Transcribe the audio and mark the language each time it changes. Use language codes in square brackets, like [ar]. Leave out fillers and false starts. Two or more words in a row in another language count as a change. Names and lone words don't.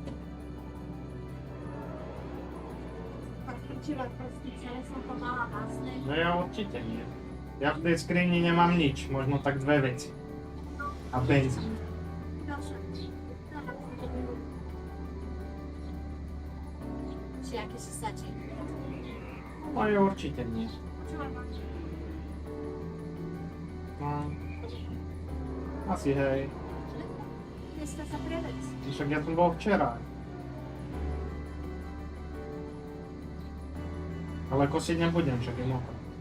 [sk] No ja určite nie. Ja v tej skrini nemám nič, možno tak 2 veci. A benzín. [pl] Czy jakieś zasadzie? [sk] No ja určite nie. No. Asi hej. Dneska za prevec. Však ja som bol včera. Ale kosiť nebudem, však je mokré.